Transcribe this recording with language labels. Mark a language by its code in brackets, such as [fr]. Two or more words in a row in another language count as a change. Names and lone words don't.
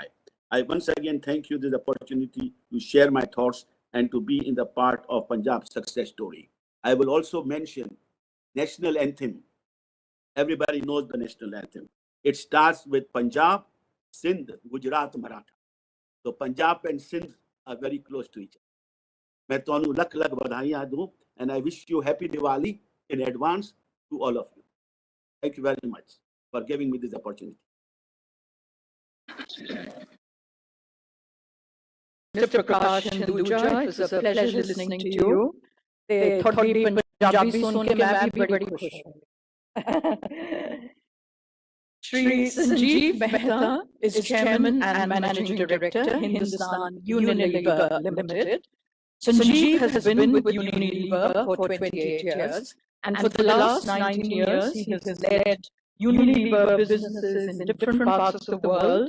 [en] I once again thank you for the opportunity to share my thoughts and to be in the part of Punjab's success story. I will also mention national anthem. Everybody knows the national anthem. It starts with Punjab, Sindh, Gujarat, Maratha. So Punjab and Sindh are very close to each other. [pa] ਮੈਂ ਤੁਹਾਨੂੰ ਲੱਖ ਲੱਖ ਵਧਾਈਆਂ ਦੂੰ, [en] and I wish you happy Diwali in advance to all of you. Thank you very much for giving me this opportunity. Mr. Prakash Hinduja, it was a pleasure listening to you. [hi] ते थोड़ी पंजाबी सुन के मैं भी बड़ी खुश हूँ. [en] Shri Sanjeev Mehta is Chairman and Managing Director, Hindustan Unilever Limited. Sanjeev has been with Unilever for 28 years, and for the last 19 years, he has led Unilever businesses in different parts of the world.